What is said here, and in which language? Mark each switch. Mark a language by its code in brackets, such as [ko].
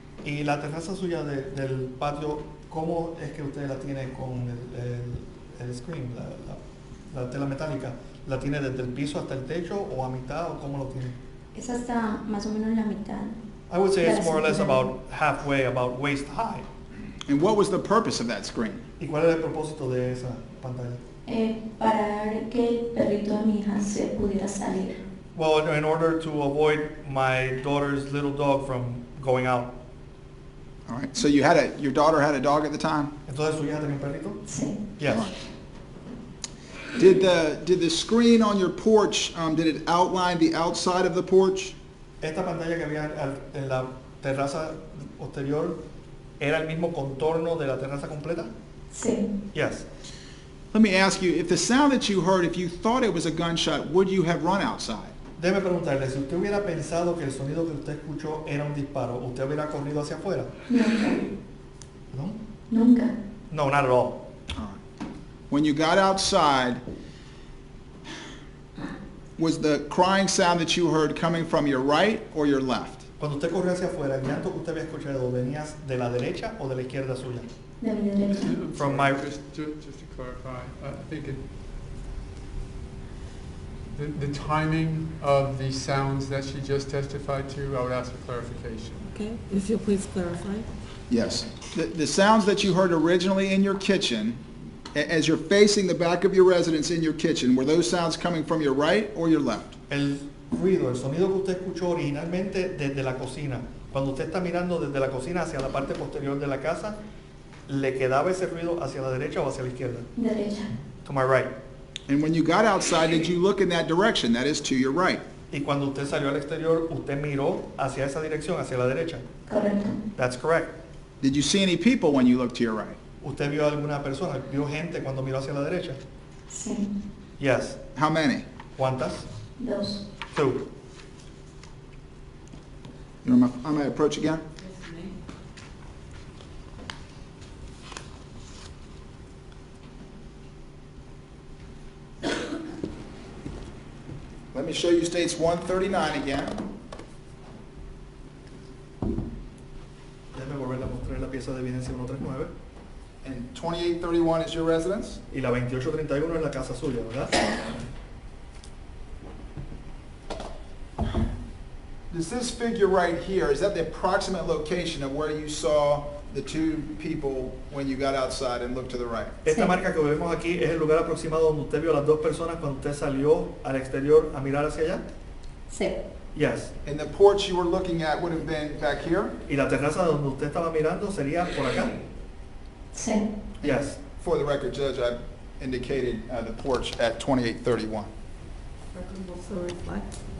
[es] Y la terraza suya del patio, ¿cómo es que usted la tiene con el screen, la tela metálica? ¿La tiene desde el piso hasta el techo o a mitad o cómo lo tiene? Es hasta más o menos la mitad. [en] I would say it's more or less [es] Gracias. [en] about halfway, about waist high. And what was the purpose of that screen? [es] ¿Y cuál era el propósito de esa pantalla? Para que el perrito de mi hija se pudiera salir. [en] Well, in order to avoid my daughter's little dog from going out. All right. So your daughter had a dog at the time? [es] Entonces, ¿su hija tenía un perrito? Sí. [en] Yes. All right. Did the screen on your porch, did it outline the outside of the porch? [es] Esta pantalla que había en la terraza posterior era el mismo contorno de la terraza completa? Sí. [en] Yes. Let me ask you, if the sound that you heard, if you thought it was a gunshot, would you have run outside? [es] Déjeme preguntarle, si usted hubiera pensado que el sonido que usted escuchó era un disparo, ¿usted hubiera corrido hacia afuera? Nunca. ¿No? Nunca. [en] No, not at all. All right. When you got outside, was the crying sound that you heard coming from your right or your left? [es] Cuando usted corrió hacia afuera, el llanto que usted había escuchado venía de la derecha o de la izquierda suya? De mi derecha. [en] Just to clarify, I think the timing of the sounds that she just testified to, I would ask for clarification. Okay, if you'll please clarify. Yes. The sounds that you heard originally in your kitchen, as you're facing the back of your residence in your kitchen, were those sounds coming from your right or your left? [es] El ruido, el sonido que usted escuchó originalmente desde la cocina, cuando usted está mirando desde la cocina hacia la parte posterior de la casa, ¿le quedaba ese ruido hacia la derecha o hacia la izquierda? Derecha. [en] To my right. And when you got outside, did you look in that direction, that is to your right? [es] Y cuando usted salió al exterior, usted miró hacia esa dirección, hacia la derecha. Correcto. [en] That's correct. Did you see any people when you looked to your right? [es] ¿Usted vio alguna persona, vio gente cuando miró hacia la derecha? Sí. [en] Yes. How many? [es] ¿Cuántas? Dos. [en] Two. You know, I may approach again? Let me show you states 139 again. [es] Déjame volver a mostrar la pieza de evidencia 139. [en] And 2831 is your residence? [es] Y la 2831 es la casa suya, ¿verdad? [en] Does this figure right here, is that the approximate location of where you saw the two people when you got outside and looked to the right? [es] Esta Sí. marca que vemos aquí es el lugar aproximado donde usted vio a las dos personas cuando usted salió al exterior a mirar hacia allá. Sí. [en] Yes. And the porch you were looking at would have been back here? [es] Y la terraza donde usted estaba mirando sería por acá. Sí. [en] Yes. For the record, Judge, I indicated the porch at 2831. Record will so reflect.